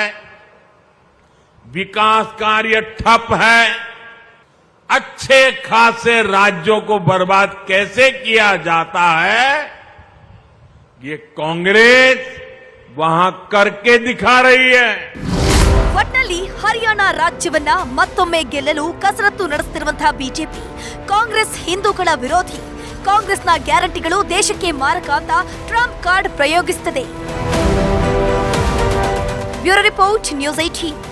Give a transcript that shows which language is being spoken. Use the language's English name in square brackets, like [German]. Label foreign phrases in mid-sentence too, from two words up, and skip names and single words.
[Hindi] विकास कार्य ठप है. अच्छे खासे राज्यों को बर्बाद कैसे किया जाता है, ये कांग्रेस वहां करके दिखा रही है. [Kannada] ಒಟ್ನಲ್ಲಿ ಹರಿಯಾಣ ರಾಜ್ಯವನ್ನ ಮತ್ತೊಮ್ಮೆ ಗೆಲ್ಲಲು ಕಸರತ್ತು ನಡೆಸುತ್ತಿರುವಂತಹ ಬಿಜೆಪಿ ಕಾಂಗ್ರೆಸ್ ಹಿಂದೂಗಳ ವಿರೋಧಿ. ಕಾಂಗ್ರೆಸ್ನ ಗ್ಯಾರಂಟಿಗಳು ದೇಶಕ್ಕೆ ಮಾರಕ ಅಂತ ಟ್ರಂಪ್ ಕಾರ್ಡ್ ಪ್ರಯೋಗಿಸುತ್ತದೆ. [English] bureau report, ನ್ಯೂಸ್ 18.